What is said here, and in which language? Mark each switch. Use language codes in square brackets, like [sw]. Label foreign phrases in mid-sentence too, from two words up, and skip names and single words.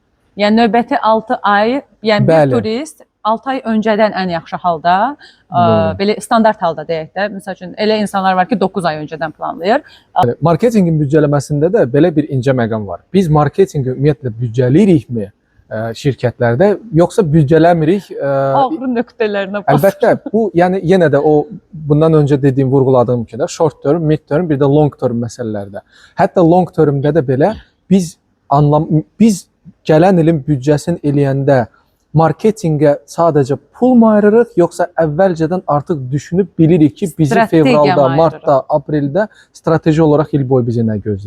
[az] Yəni növbəti 6 ay, yəni bir turist 6 ay öncədən ən yaxşı halda, belə standart halda deyək də, məsəl üçün elə insanlar var ki, 9 ay öncədən planlayır. Marketinqin büdcələməsində də belə bir incə məqam var. Biz marketinqi ümumiyyətlə büdcələyirikmi şirkətlərdə, yoxsa büdcələmirik? Ağrı nöqtələrinə basır. Əlbəttə, bu yəni yenə də o bundan öncə dediyim, vurğuladığım kimi də [en] short term, mid term, [az] bir də [en] long term [az] məsələlərdə. Hətta [en] long termdə [az] də belə biz gələn ilin büdcəsini eləyəndə marketinqə sadəcə pul mu ayırırıq, yoxsa əvvəlcədən artıq düşünüb bilirik ki, bizi fevralda, martda, apreldə strateji olaraq il boyu bizi nə gözləyir.